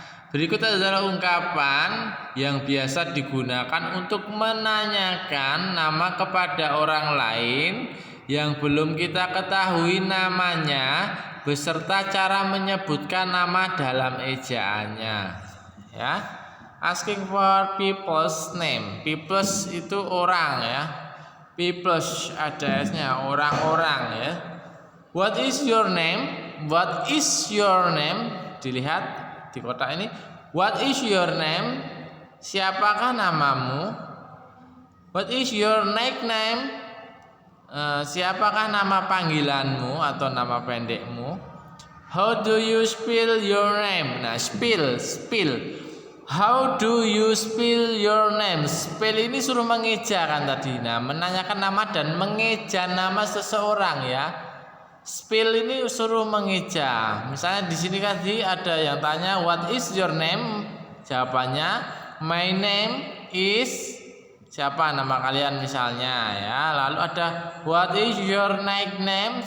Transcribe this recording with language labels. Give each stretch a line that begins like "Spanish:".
Indonesian: Berikut adalah ungkapan yang biasa digunakan untuk menanyakan nama kepada orang lain yang belum kita ketahui namanya beserta cara menyebutkan nama dalam ejaannya ya.
English: Asking for people's name.
Indonesian: People's itu orang ya. People's ada S-nya, orang-orang ya.
English: What is your name? What is your name?
Indonesian: Dilihat di kotak ini.
English: What is your name?
Indonesian: Siapakah namamu?
English: What is your nickname?
Indonesian: Siapakah nama panggilanmu atau nama pendekmu?
English: How do you spell your name? Nah, spell. How do you spell your name?
Indonesian: Spell ini suruh mengeja kan tadi. Nah, menanyakan nama dan mengeja nama seseorang ya. Spell ini suruh mengeja. Misalnya di sini tadi ada yang tanya
English: what is your name?
Indonesian: Jawabannya
English: my name is,
Indonesian: siapa nama kalian misalnya ya. Lalu ada
English: what is your nickname?